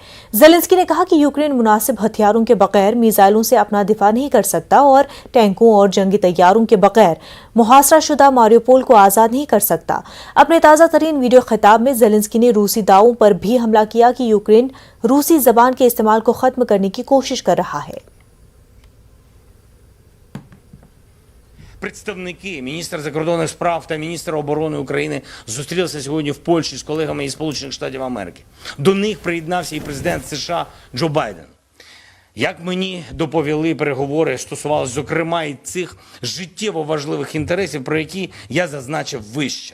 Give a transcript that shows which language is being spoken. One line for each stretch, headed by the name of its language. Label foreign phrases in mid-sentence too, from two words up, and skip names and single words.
Urdu: زیلنسکی نے کہا کہ یوکرین مناسب ہتھیاروں کے بغیر میزائلوں سے اپنا دفاع نہیں کر سکتا اور ٹینکوں اور جنگی طیاروں کے بغیر محاصرہ شدہ ماریوپول کو آزاد نہیں کر سکتا. اپنے تازہ ترین ویڈیو خطاب میں زیلنسکی نے روسی دعووں پر بھی حملہ کیا کہ یوکرین روسی زبان کے استعمال کو ختم کرنے کی کوشش کر رہا ہے.
Ukrainian: Представники, міністр закордонних справ та міністр оборони України зустрілися сьогодні в Польщі з колегами із Сполучених Штатів Америки. До них приєднався і президент США Джо Байден. Як мені доповіли, переговори стосувалися, зокрема, і цих життєво важливих інтересів, про які я зазначив вище.